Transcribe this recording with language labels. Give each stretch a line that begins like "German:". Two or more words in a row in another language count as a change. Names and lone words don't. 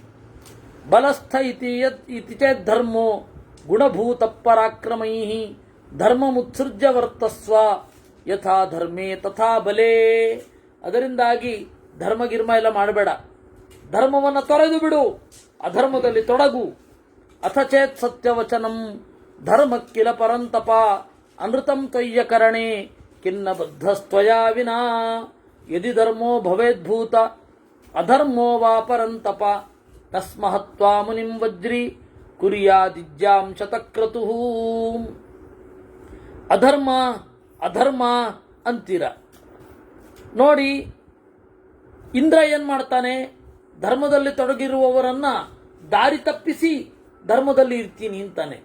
Sanskrit: ಬಲಸ್ಥ ಇತಿ ಚೇತ್ ಧರ್ಮೋ ಗುಣಭೂತ ಪರಾಕ್ರಮೈ ಧರ್ಮಮುತ್ಸೃಜ್ಯ ವರ್ತಸ್ವ ಯಥಾ ಧರ್ಮೇ ತಥಾ ಬಲೇ.
Kannada: ಅದರಿಂದಾಗಿ ಧರ್ಮಗಿರ್ಮ ಎಲ್ಲ ಮಾಡಬೇಡ, ಧರ್ಮವನ್ನು ತೊರೆದು ಬಿಡು, ಅಧರ್ಮದಲ್ಲಿ ತೊಡಗು.
Sanskrit: ಅಥ ಚೇತ್ ಸತ್ಯವಚನಂ ಧರ್ಮಕ್ಕಿಲ ಪರಂತಪ ಅನೃತಂ ತ್ವಯ್ಯ ಕರಣೆ ಕಿನ್ನ ಬದ್ಧಸ್ತ್ವಯಾ ವಿನಾ ಯದಿ ಧರ್ಮೋ ಭವೇದ್ಭೂತ ಅಧರ್ಮೋ ವಾ ಪರಂತಪ ತಸ್ಮಹತ್ವಾ ಮುನಿಂ ವಜ್ರಿ ಕುರ್ಯಾದಿಜ್ಯಾಂ ಶತಕ್ರತುಃ.
Kannada: ಅಧರ್ಮ ಅಧರ್ಮ ಅಂತೀರ ನೋಡಿ. ಇಂದ್ರ ಏನ್ ಮಾಡ್ತಾನೆ, ಧರ್ಮದಲ್ಲಿ ತೊಡಗಿರುವವರನ್ನ ದಾರಿ ತಪ್ಪಿಸಿ ಧರ್ಮದಲ್ಲಿ ಇರ್ತೀನಿ ಅಂತಾನೆ.